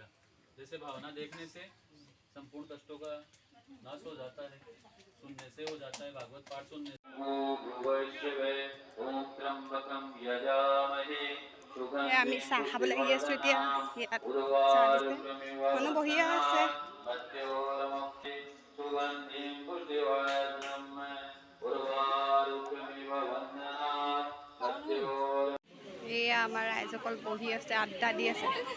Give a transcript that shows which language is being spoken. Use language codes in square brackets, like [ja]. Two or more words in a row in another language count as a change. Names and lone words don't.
[hi] जैसे भावना देखने से संपूर्ण कष्टों का नाश हो जाता है, सुनने से हो जाता है, भागवत पाठ सुनने से। [as] আমি চাহ খাবলৈ আহি আছোঁ এতিয়া। ইয়াত চাহ দিছে, মানুহ বহিয়ে আছে। এয়া আমাৰ ৰাইজসকল বহি আছে, আড্ডা দি আছে।